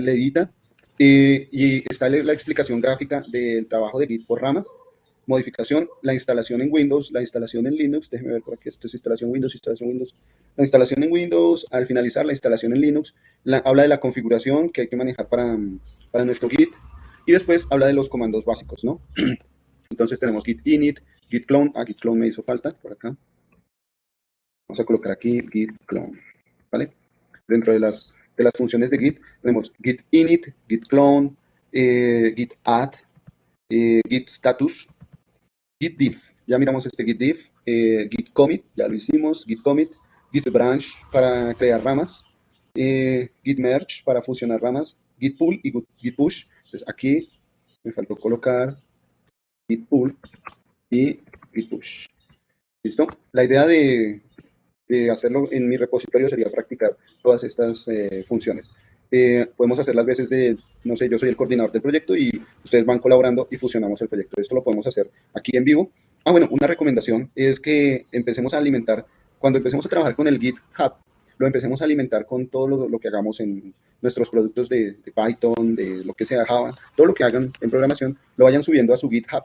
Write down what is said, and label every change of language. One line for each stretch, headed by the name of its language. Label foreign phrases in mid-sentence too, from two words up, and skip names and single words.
Spanish: leidita, y está la explicación gráfica del trabajo de Git por ramas, modificación, la instalación en Windows, la instalación en Linux, déjenme ver por aquí, esto es instalación Windows, la instalación en Windows, al finalizar la instalación en Linux, habla de la configuración que hay que manejar para nuestro Git, y después habla de los comandos básicos, ¿no? Entonces tenemos git init, git clone, git clone me hizo falta, por acá. Vamos a colocar aquí git clone, ¿vale? Dentro de las funciones de git tenemos git init, git clone, git add, git status, git diff. Ya miramos este git diff, git commit, ya lo hicimos, git commit, git branch para crear ramas, git merge para fusionar ramas, git pull y git push. Entonces aquí me faltó colocar git pull y git push. ¿Listo? La idea de hacerlo en mi repositorio sería practicar todas estas funciones. Podemos hacer las veces no sé, yo soy el coordinador del proyecto y ustedes van colaborando y fusionamos el proyecto. Esto lo podemos hacer aquí en vivo. Bueno, una recomendación es que empecemos a alimentar, cuando empecemos a trabajar con el GitHub, lo empecemos a alimentar con todo lo que hagamos en nuestros productos de Python, de lo que sea Java, todo lo que hagan en programación, lo vayan subiendo a su GitHub.